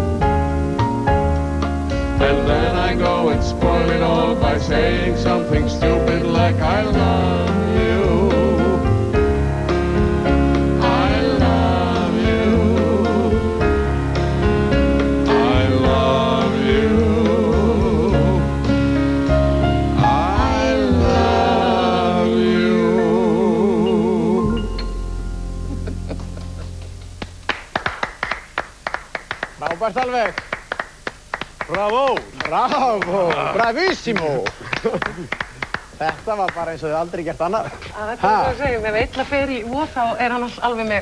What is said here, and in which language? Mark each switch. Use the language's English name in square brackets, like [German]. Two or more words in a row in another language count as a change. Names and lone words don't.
[English] And then I go and spoil it all by saying something stupid like I love you. I love you. I love you. I love you. [Icelandic] Frábært alveg. [Italian] Bravo. Bravo. Bravissimo. [Icelandic] Þetta var bara eins og þið aldrei gert annað. Þetta er það að segja, ef einn að fer í vor þá er hann alveg með.